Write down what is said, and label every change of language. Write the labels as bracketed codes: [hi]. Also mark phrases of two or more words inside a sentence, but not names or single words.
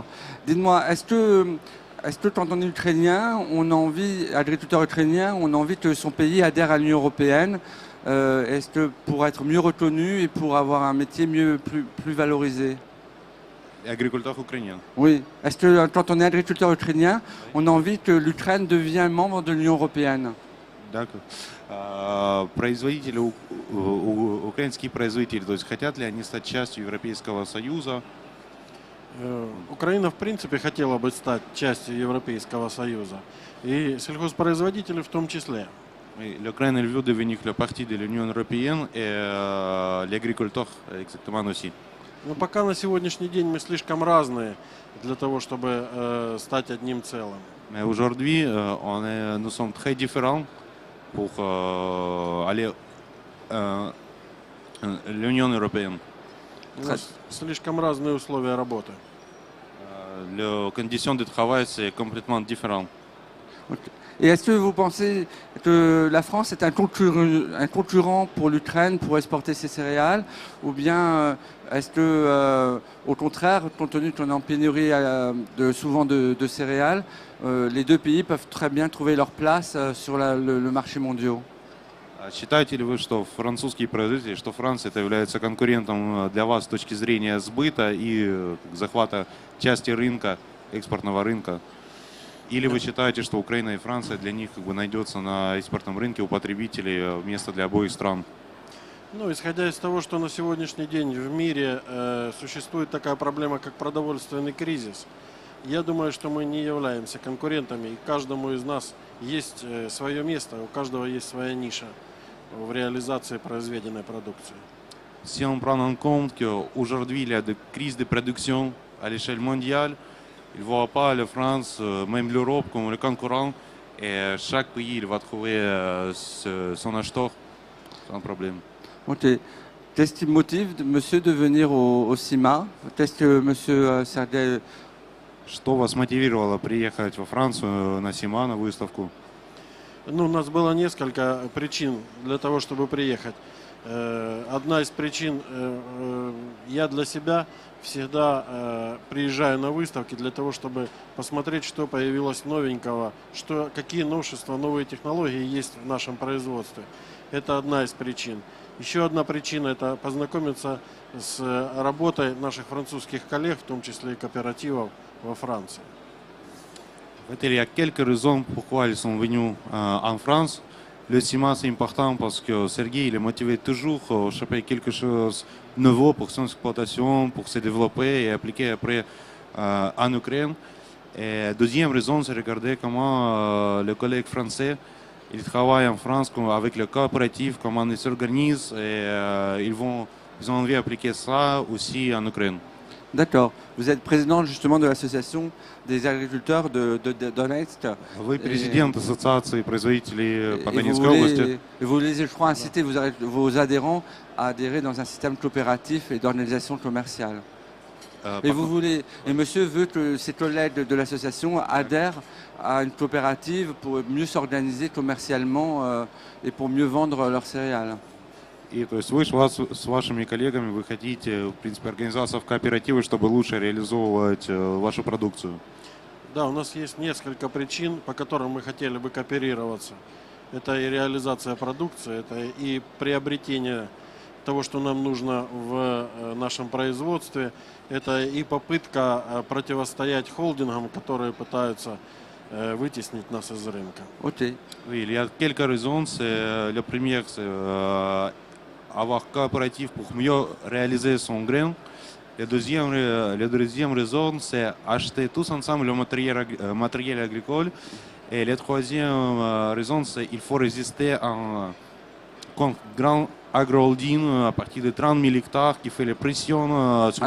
[fr] Dites-moi, est-ce que quand on est ukrainien, on a envie, agriculteur ukrainien, on a envie que son pays adhère à l'Union européenne? Est-ce que pour être mieux reconnu et pour avoir un métier plus valorisé? Agriculteur ukrainien. Oui. Est-ce que quand on est agriculteur ukrainien, on a envie que l'Ukraine devienne membre de l'Union européenne? D'accord. [ru] Производители, украинские производители, то есть хотят ли они стать частью Европейского Союза? Украина, в принципе, хотела бы стать частью Европейского Союза, и сельхозпроизводители в том числе. [fr] L'Ukraine elle veut devenir la partie de l'Union européenne et les agriculteurs exactement aussi. [ru] Но пока на сегодняшний день мы слишком разные для того, чтобы стать одним целым. [fr] Mais aujourd'hui, nous sommes très différents pour aller à l'Union européenne. [ru] У нас слишком разные условия работы. [fr] Les conditions de travail, c'est complètement différent. Et est-ce que vous pensez que la France est un concurrent pour l'Ukraine pour exporter ses céréales? Ou bien est-ce que, au contraire, compte tenu qu'on est en pénurie souvent de céréales, les deux pays peuvent très bien trouver leur place sur le marché mondial? [ru] Считаете ли вы, что французские производители, что Франция это является конкурентом для вас с точки зрения сбыта и захвата части рынка, экспортного рынка? Или вы считаете, что Украина и Франция для них найдется на экспортном рынке у потребителей место для обоих стран? Ну, исходя из того, что на сегодняшний день в мире существует такая проблема, как продовольственный кризис, я думаю, что мы не являемся конкурентами, и каждому из нас есть свое место, у каждого есть своя ниша в реализации произведенной продукции. [fr] si on prend en compte qu'aujourd'hui il y a des crises de production à l'échelle mondiale, il ne voit pas la France, même l'Europe, comme le concurrent. Et chaque pays il va trouver son acheteur sans problème. Ok. Qu'est-ce qui motive monsieur de venir au CIMA? Qu'est-ce que monsieur Sergei... [ru] Что вас мотивировало приехать во Францию на СИМА, на выставку? Ну, у нас было несколько причин для того, чтобы приехать. Одна из причин, я для себя всегда приезжаю на выставки для того, чтобы посмотреть, что появилось новенького, какие новшества, новые технологии есть в нашем производстве. Это одна из причин. Еще одна причина – это познакомиться с работой наших французских коллег, в том числе и кооперативов во Франции. [fr] En fait, il y a quelques raisons pourquoi ils sont venus en France. Le CIMA, c'est important parce que Sergei il est motivé toujours à choper quelque chose de nouveau pour son exploitation, pour se développer et appliquer après en Ukraine. Et deuxième raison, c'est regarder comment les collègues français ils travaillent en France avec le coopératif, comment ils s'organisent et ils ont envie d'appliquer ça aussi en Ukraine. D'accord. Vous êtes président justement de l'association des agriculteurs de Donetsk. [ru] Вы президент ассоциации производителей по [fr] Et vous [ru] Донецкой области. [fr] voulez, et vous voulez, je crois, inciter vos adhérents à adhérer dans un système coopératif et d'organisation commerciale. Et vous voulez, et monsieur veut que ses collègues de l'association adhèrent à une coopérative pour mieux s'organiser commercialement et pour mieux vendre leurs céréales. [ru] И то есть вы с вашими коллегами вы хотите, в принципе, организоваться в кооперативы, чтобы лучше реализовывать вашу продукцию. Да, у нас есть несколько причин, по которым мы хотели бы кооперироваться. Это и реализация продукции, это и приобретение того, что нам нужно в нашем производстве, это и попытка противостоять холдингам, которые пытаются вытеснить нас из рынка. Ok. [fr] Oui, il y a quelques raisons. La première, c'est avoir coopératif pour mieux réaliser son grain. La deuxième raison, c'est acheter tous ensemble le matériel agricole. Et la troisième raison, c'est qu'il faut résister à un grand agro-holding à partir de 30 000 hectares qui fait les pressions sur